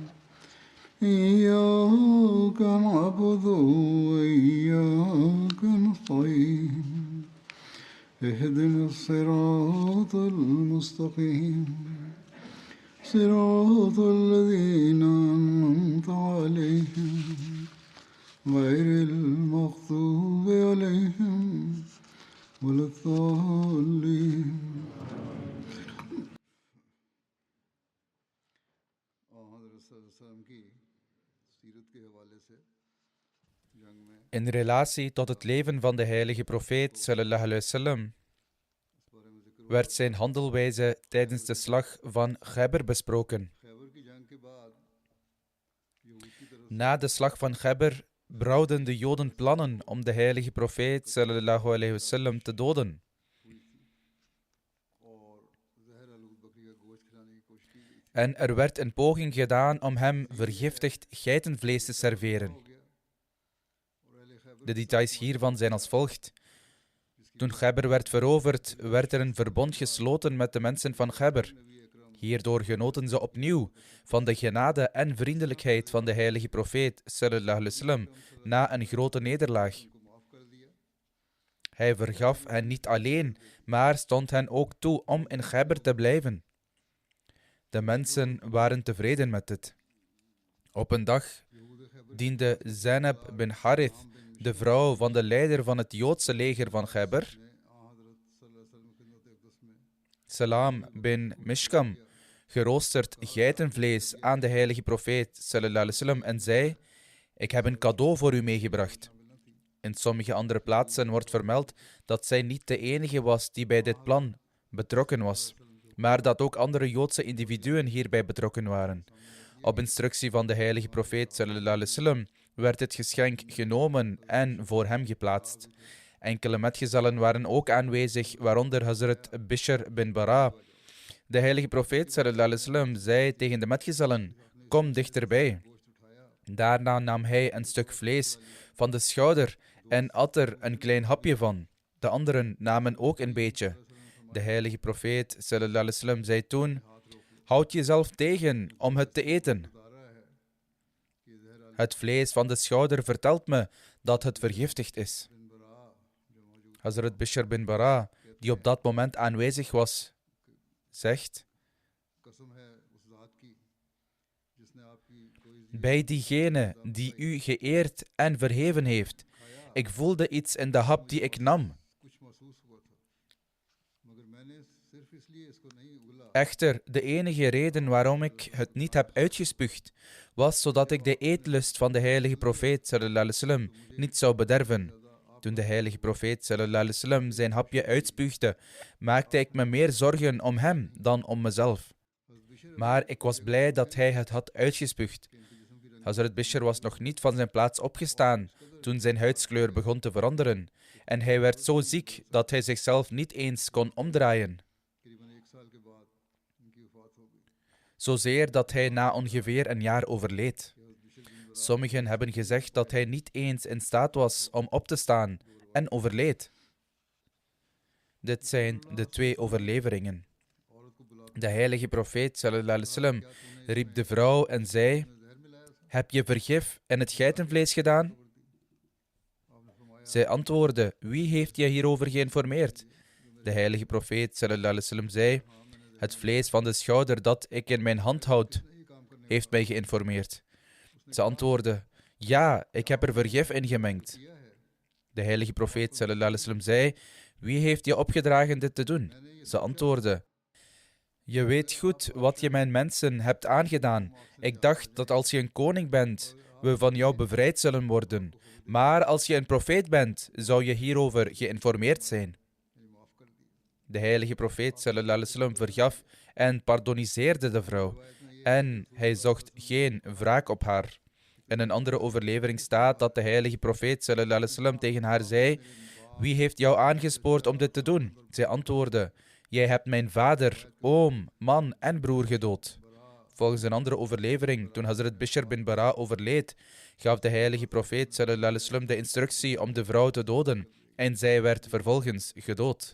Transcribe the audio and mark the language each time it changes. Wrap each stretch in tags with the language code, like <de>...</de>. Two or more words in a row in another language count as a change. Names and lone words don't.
<ar>إياك نعبد وإياك نستعين اهدنا الصراط المستقيم صراط الذين أنعمت عليهم غير المغضوب عليهم ولا الضالين.</ar> <nl>In relatie tot het leven van de heilige profeet</nl> <ar>صلى الله عليه وسلم</ar> <nl>werd zijn handelwijze tijdens de slag van Khaybar besproken. Na de slag van Khaybar brouwden de Joden plannen om de heilige profeet</nl> <ar>صلى الله عليه وسلم</ar> <nl>te doden. En er werd een poging gedaan om hem vergiftigd geitenvlees te serveren. De details hiervan zijn als volgt. Toen Khaybar werd veroverd, werd er een verbond gesloten met de mensen van Khaybar. Hierdoor genoten ze opnieuw van de genade en vriendelijkheid van de heilige profeet</nl> <ar>صلى الله عليه وسلم</ar> <nl>na een grote nederlaag. Hij vergaf hen niet alleen, maar stond hen ook toe om in Khaybar te blijven. De mensen waren tevreden met dit. Op een dag diende Zainab bin Harith, de vrouw van de leider van het Joodse leger van Khaybar, Salam bin Mishkam, geroosterd geitenvlees aan de heilige profeet</nl> <ar>صلى الله عليه وسلم</ar> <nl>en zei: ik heb een cadeau voor u meegebracht. In sommige andere plaatsen wordt vermeld dat zij niet de enige was die bij dit plan betrokken was, maar dat ook andere Joodse individuen hierbij betrokken waren. Op instructie van de heilige profeet</nl> <ar>صلى الله عليه وسلم</ar> <nl>werd dit geschenk genomen en voor hem geplaatst. Enkele metgezellen waren ook aanwezig, waaronder Hazrat Bishr bin Bara. De heilige profeet</nl> <ar>صلى الله عليه وسلم</ar> <nl>zei tegen de metgezellen: kom dichterbij. Daarna nam hij een stuk vlees van de schouder en at er een klein hapje van. De anderen namen ook een beetje. De heilige profeet</nl> <ar>صلى الله عليه وسلم</ar> <nl>zei toen: houd jezelf tegen om het te eten. Het vlees van de schouder vertelt me dat het vergiftigd is. Hazrat Bishr bin Bara, die op dat moment aanwezig was, zegt: bij diegene die u geëerd en verheven heeft, ik voelde iets in de hap die ik nam. Echter, de enige reden waarom ik het niet heb uitgespuugd, was zodat ik de eetlust van de heilige profeet</nl> <ar>صلى الله عليه وسلم</ar> <nl>niet zou bederven. Toen de heilige profeet</nl> <ar>صلى الله عليه وسلم</ar> <nl>zijn hapje uitspuugde, maakte ik me meer zorgen om hem dan om mezelf. Maar ik was blij dat hij het had uitgespuugd. Hazrat Bishr was nog niet van zijn plaats opgestaan toen zijn huidskleur begon te veranderen en hij werd zo ziek dat hij zichzelf niet eens kon omdraaien. Zozeer dat hij na ongeveer een jaar overleed. Sommigen hebben gezegd dat hij niet eens in staat was om op te staan en overleed. Dit zijn de twee overleveringen. De heilige profeet</nl> <ar>صلى الله عليه وسلم</ar> <nl>riep de vrouw en zei: heb je vergif in het geitenvlees gedaan? Zij antwoordde: wie heeft je hierover geïnformeerd? De heilige profeet</nl> <ar>صلى الله عليه وسلم</ar> <nl>zei: het vlees van de schouder dat ik in mijn hand houd, heeft mij geïnformeerd. Ze antwoordde: ja, ik heb er vergif in gemengd. De heilige profeet</nl> <ar>صلى الله عليه وسلم</ar> <nl>zei: wie heeft je opgedragen dit te doen? Ze antwoordde: Je weet goed wat je mijn mensen hebt aangedaan. Ik dacht dat als je een koning bent, we van jou bevrijd zullen worden. Maar als je een profeet bent, zou je hierover geïnformeerd zijn. De heilige profeet</nl> <ar>صلى الله عليه وسلم</ar> <nl>vergaf en pardoniseerde de vrouw. En hij zocht geen wraak op haar. In een andere overlevering staat dat de heilige profeet</nl> <ar>صلى الله عليه وسلم</ar> <nl>tegen haar zei: wie heeft jou aangespoord om dit te doen? Zij antwoordde: jij hebt mijn vader, oom, man en broer gedood. Volgens een andere overlevering, toen Hazrat Bishr bin Bara overleed, gaf de heilige profeet</nl> <ar>صلى الله عليه وسلم</ar> <nl>de instructie om de vrouw te doden en zij werd vervolgens gedood.</nl>